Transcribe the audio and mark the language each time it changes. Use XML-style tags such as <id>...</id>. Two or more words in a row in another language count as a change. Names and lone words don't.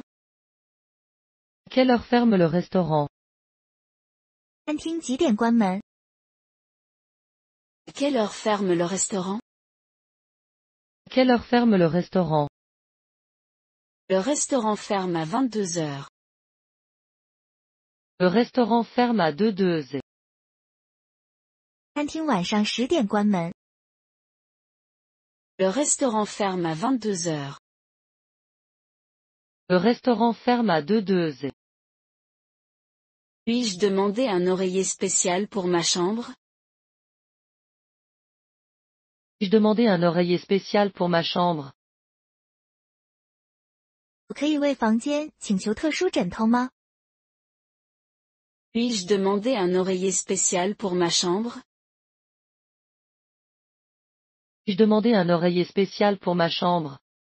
<fr>À quelle heure ferme le restaurant?</fr> <zh>餐厅几点关门？</zh> <fr>À quelle heure ferme le restaurant? À quelle heure ferme le restaurant? Le restaurant ferme à 22 heures. Le restaurant ferme à 22 heures.</fr> <zh>餐厅晚上10点关门。</zh> <fr>Le restaurant ferme à 22 heures. Le restaurant ferme à 22 heures. Puis-je demander un oreiller spécial pour ma chambre? Puis-je demander un oreiller spécial pour ma chambre?</fr> <zh>我可以为房间请求特殊枕头吗？</zh> <fr>Puis-je demander un oreiller spécial pour ma chambre? Puis-je demander un oreiller spécial pour ma chambre?</fr>